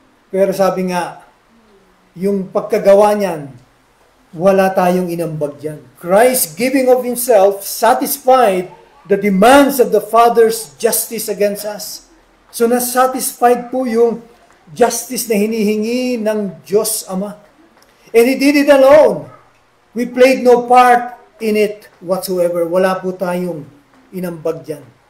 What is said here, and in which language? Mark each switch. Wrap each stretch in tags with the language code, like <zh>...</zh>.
<tl>Pero sabi nga, yung pagkagawa niyan, wala tayong inambag dyan.</tl> <en>Christ giving of Himself satisfied the demands of the Father's justice against us.</en> <tl>So nasatisfied po yung justice na hinihingi ng Diyos Ama.</tl> <en>And He did it alone. We played no part in it whatsoever.</en> <tl>Wala po tayong inambag dyan.</tl>